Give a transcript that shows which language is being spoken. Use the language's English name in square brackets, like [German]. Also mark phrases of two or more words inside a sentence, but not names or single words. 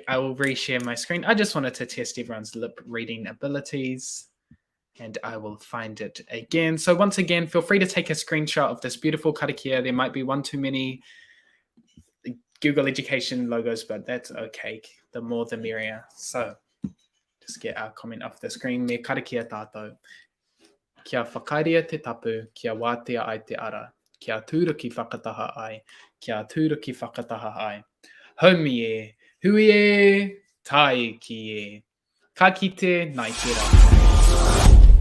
[English] I will reshare my screen. I just wanted to test everyone's lip reading abilities, and I will find it again. So once again, feel free to take a screenshot of this beautiful karakia. There might be one too many Google Education logos, but that's okay. The more the merrier. So just get our comment off the screen. [Māori] Me karakia tātou. Kia whakairia te tapu, kia wātea ai te ara. Kia tūra ki whakataha ai. Kia tūra ki whakataha ai. Haumi e, hui e, tai ki e. Ka kite, nai te rā.